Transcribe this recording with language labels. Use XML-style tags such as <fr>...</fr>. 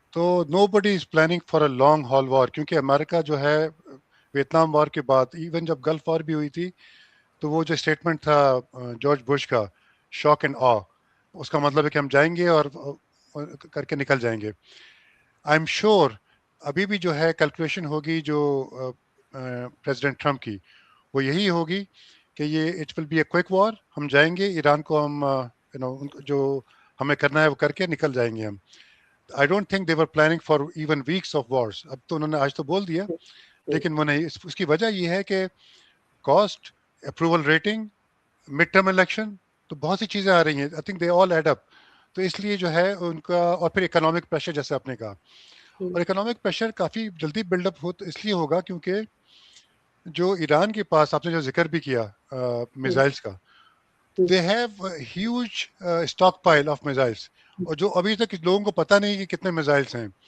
<ur>تو</ur> <en>nobody is planning for a long haul war,</en> <ur>کیونکہ امریکہ جو ہے ویتنام وار کے بعد، ایون جب گلف وار بھی ہوئی تھی، تو وہ جو اسٹیٹمنٹ تھا جارج بش کا، شاک اینڈ آ، اس کا مطلب ہے کہ ہم جائیں گے اور کر کے نکل جائیں گے.</ur> <en>I am sure</en> <ur>ابھی بھی جو ہے کیلکولیشن ہوگی جو پریزیڈنٹ ٹرمپ کی، وہ یہی ہوگی کہ یہ</ur> <en>it will be a quick war,</en> <ur>ہم جائیں گے ایران کو، ہم جو ہمیں کرنا ہے وہ کر کے نکل جائیں گے ہم.</ur> <en>I don't think they were planning for even weeks of wars.</en> <ur>اب تو انہوں نے آج تو بول دیا، لیکن وہ نہیں. اس کی وجہ یہ ہے کہ cost, approval rating, mid term election, تو بہت سی چیزیں آ رہی ہیں.</ur> <en>I think they all add up.</en> <ur>تو اس لیے جو ہے ان کا، اور پھر اکنامک پریشر جیسے آپ نے کہا، اور اکنامک پریشر کافی جلدی بلڈ اپ اس لیے ہوگا کیونکہ جو ایران کے پاس آپ نے جو ذکر بھی کیا میزائلس کا،</ur> <en>they have huge stockpile of missiles,</en> <ur>اور جو ابھی تک لوگوں کو پتہ نہیں کہ کتنے میزائلس ہیں.</ur>